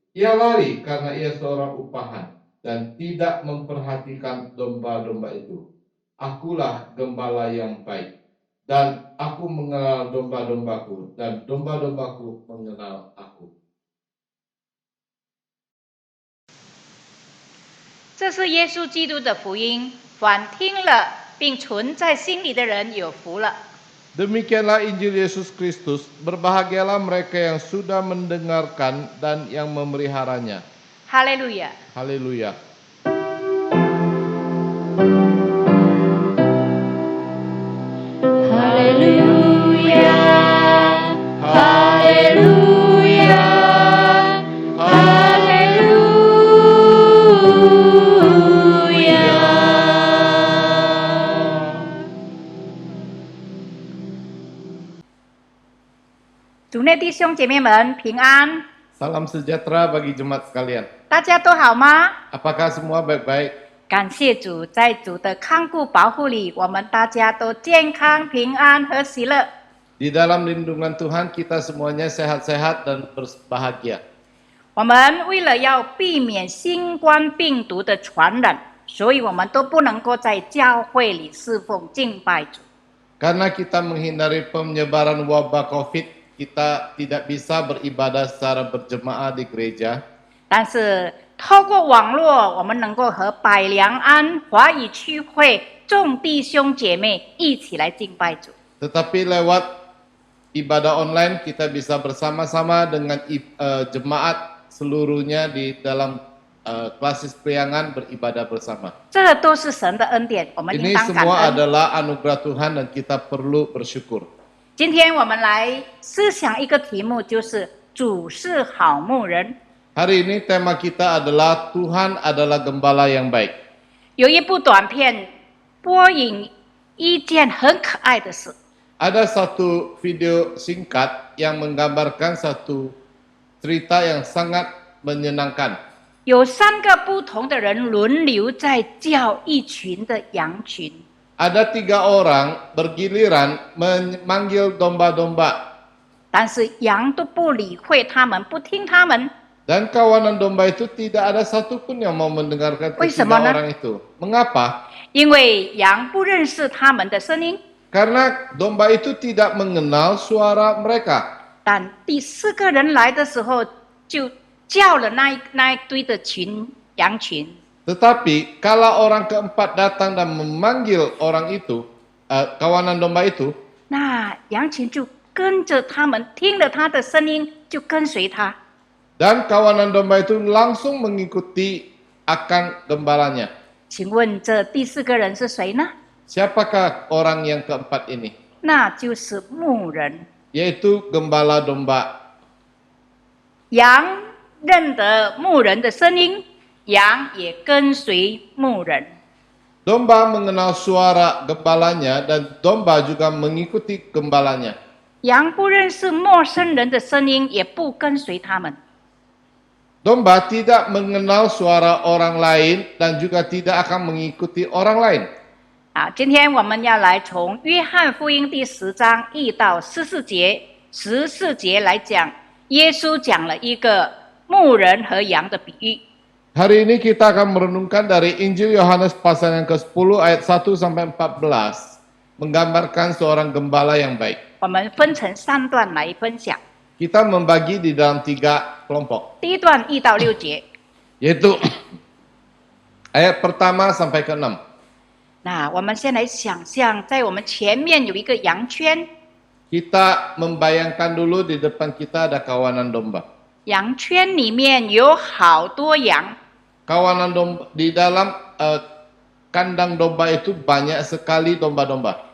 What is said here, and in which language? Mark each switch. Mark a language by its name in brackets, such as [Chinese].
[Indonesian] Ia lari karena ia seorang upahan dan tidak memperhatikan domba-domba itu. Akulah gembala yang baik, dan aku mengenal domba-dombaku, dan domba-dombaku mengenal aku. [Chinese] 这是耶稣基督的福音，凡听了并存在心里的人有福了。 [Indonesian] Demikianlah Injil Yesus Kristus, berbahagialah mereka yang sudah mendengarkan dan yang memeliharanya. [Chinese] 哈利路亚。 [Indonesian] Haleluya. Haleluya, haleluya, haleluya. [Chinese] 主内弟兄姐妹们平安， [Indonesian] Salam sejahtera bagi jemaat sekalian. [Chinese] 大家都好吗？ [Indonesian] Apakah semua baik-baik? [Chinese] 感谢主，在主的看顾保护里，我们大家都健康、平安和喜乐。 [Indonesian] Di dalam lindungan Tuhan kita semuanya sehat-sehat dan berbahagia. [Chinese] 我们为了要避免新冠病毒的传染，所以我们都不能够在教会里侍奉敬拜主。 [Indonesian] Karena kita menghindari penyebaran wabah COVID, kita tidak bisa beribadah secara berjemaah di gereja. [Chinese] 但是透过网络，我们能够和百良安华语区会众弟兄姐妹一起来敬拜主。 [Indonesian] Tetapi lewat ibadah online kita bisa bersama-sama dengan jemaat seluruhnya di dalam klasis priangan beribadah bersama. [Chinese] 这都是神的恩典，我们应 [Indonesian] Ini [Chinese] 当感 [Indonesian] semua [Chinese] 恩。 [Indonesian] adalah anugerah Tuhan dan kita perlu bersyukur. [Chinese] 今天我们来思想一个题目，就是主是好牧人。 [Indonesian] Hari ini tema kita adalah Tuhan adalah gembala yang baik. [Chinese] 有一部短片播影一件很可爱的事， [Indonesian] Ada satu video singkat yang menggambarkan satu cerita yang sangat menyenangkan. [Chinese] 有3个不同的人轮流在叫一群的羊群。 [Indonesian] Ada 3 orang bergiliran memanggil domba-domba. [Chinese] 但是羊都不理会他们，不听他们。 [Indonesian] Dan kawanan domba itu tidak ada satupun yang mau mendengarkan ketiga Bagaimana? orang itu. Mengapa? [Chinese] 因为羊不认识他们的声音。 [Indonesian] Karena domba itu tidak mengenal suara mereka. [Chinese] 但第4个人来的时候，就叫了那一堆的羊群。 [Indonesian] Tetapi kalau orang keempat datang dan memanggil orang itu, kawanan domba itu, [Chinese] 那羊群就跟着他们，听了他的声音就跟随他。 [Indonesian] dan kawanan domba itu langsung mengikuti akan gembalanya. [Chinese] 请问这第4个人是谁呢？ [Indonesian] Siapakah orang yang keempat ini? [Chinese] 那就是牧人。 [Indonesian] Yaitu gembala domba. [Chinese] 羊认得牧人的声音，羊也跟随牧人。 [Indonesian] Domba mengenal suara gembalanya dan domba juga mengikuti gembalanya. [Chinese] 羊不认识陌生人的声音，也不跟随他们。 [Indonesian] Domba tidak mengenal suara orang lain dan juga tidak akan mengikuti orang lain. [Chinese] 今天我们要来从约翰福音第10章1到14节，14节来讲，耶稣讲了一个牧人和羊的比喻。 [Indonesian] Hari ini kita akan merenungkan dari Injil Yohanes pasal yang ke-10 ayat 1 sampai 14, menggambarkan seorang gembala yang baik. [Chinese] 我们分成3段来分享。 [Indonesian] Kita membagi di dalam 3 kelompok, [Chinese] 第一段1到6节， [Indonesian] yaitu ayat pertama sampai ke-6. [Chinese] 那我们先来想象，在我们前面有一个羊圈， [Indonesian] Kita membayangkan dulu di depan kita ada kawanan domba. [Chinese] 羊圈里面有好多羊， [Indonesian] Kawanan domba di dalam kandang domba itu banyak sekali domba-domba.